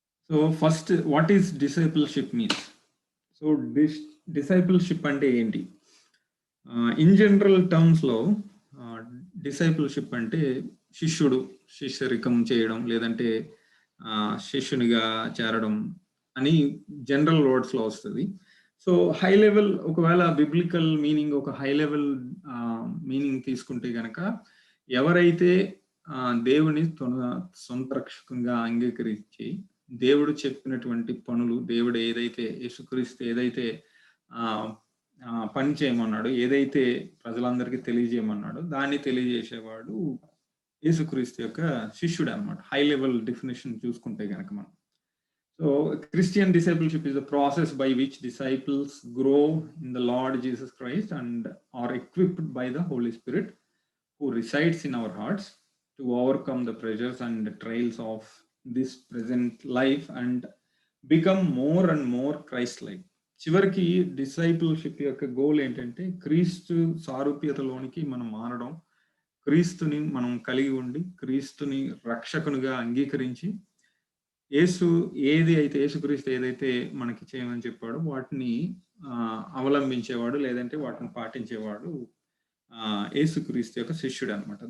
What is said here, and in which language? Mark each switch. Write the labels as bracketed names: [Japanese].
[English] So first, what is discipleship means? [Telugu] So discipleship ante enti, [English] in general terms [Telugu] lo discipleship ante శిష్యుడు శిష్యరికం చేయడం లేదంటే శిష్యునిగా చేరడం అని జనరల్ వర్డ్స్ లో వస్తుంది. సో హై లెవెల్ ఒకవేళ బిబ్లికల్ మీనింగ్, ఒక హై లెవెల్ మీనింగ్ తీసుకుంటే గనక ఎవరైతే దేవుని సొంత రక్షకంగా అంగీకరించి దేవుడు చెప్పినటువంటి పనులు, దేవుడు ఏదైతే యేసుక్రీస్తు ఏదైతే పని చేయమన్నాడు, ఏదైతే ప్రజలందరికీ తెలియజేయమన్నాడో దాన్ని తెలియజేసేవాడు యేసుక్రీస్తు యొక్క శిష్యుడు అన్నమాట. హై లెవెల్ డెఫినేషన్ చూసుకుంటే గనక మనం. [English] So Christian discipleship is a process by which disciples grow in the Lord Jesus Christ and are equipped by the Holy Spirit who resides in our hearts to overcome the pressures and the trials of this present life and become more and more Christ-like. [Telugu] చివరికి discipleship యొక్క goal ఏంటంటే క్రీస్తు సారూప్యతలోనికి మనం మారడం, క్రీస్తుని మనం కలిగి ఉండి క్రీస్తుని రక్షకునిగా అంగీకరించి యేసుక్రీస్తు ఏదైతే మనకి చేయమని చెప్పాడో వాటిని అవలంబించేవాడు లేదంటే వాటిని పాటించేవాడు యేసుక్రీస్తు యొక్క శిష్యుడు అనమాట.